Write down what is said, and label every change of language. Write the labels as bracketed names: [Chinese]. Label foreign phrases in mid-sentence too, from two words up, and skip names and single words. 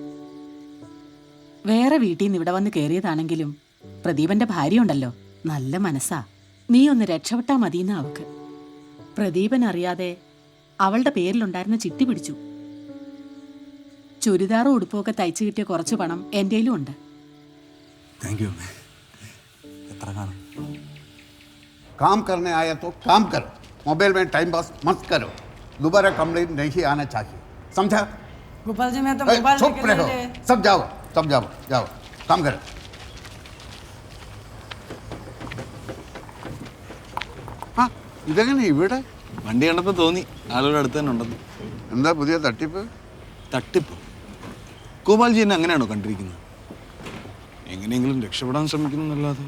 [Malayalam] വേറെ വീട്ടിൽ നിന്ന് ഇവിടെ വന്ന് കയറിയതാണെങ്കിലും പ്രദീപന്റെ ഭാര്യ ഉണ്ടല്ലോ, നല്ല മനസ്സാ. നീ ഒന്ന് രക്ഷപ്പെട്ടാ മതിയെന്ന് അവക്ക്. പ്രദീപൻ അറിയാതെ അവളുടെ പേരിലുണ്ടായിരുന്ന ചിട്ടി പിടിച്ചു. ചുരിദാറും ഉടുപ്പൊക്കെ തയ്ച്ചു കിട്ടിയ കുറച്ച് പണം എൻ്റെയിലും ഉണ്ട്. [English] Thank you. [Malayalam] എത്ര കാണും? [Hindi] काम करने आया तो काम करो, मोबाइल में टाइम पास मत करो. दोबारा कंप्लेंट नहीं आना चाहिए, समझा? गोपाल जी, मैं तो ए, मोबाइल चुप रहो, सब जाओ जाओ काम करो. [Malayalam] ആ ഇതെങ്ങനെ ഇവിടെ? വണ്ടി കണ്ടപ്പോൾ തോന്നി ആളുടെ അടുത്ത് തന്നെ ഉണ്ടെന്ന്. എന്താ പുതിയ തട്ടിപ്പ്? തട്ടിപ്പ്? ഗോപാൽജി എന്നെ അങ്ങനെയാണോ കണ്ടിരിക്കുന്നത്? എങ്ങനെയെങ്കിലും രക്ഷപ്പെടാൻ ശ്രമിക്കുന്നു എന്നല്ലാതെ.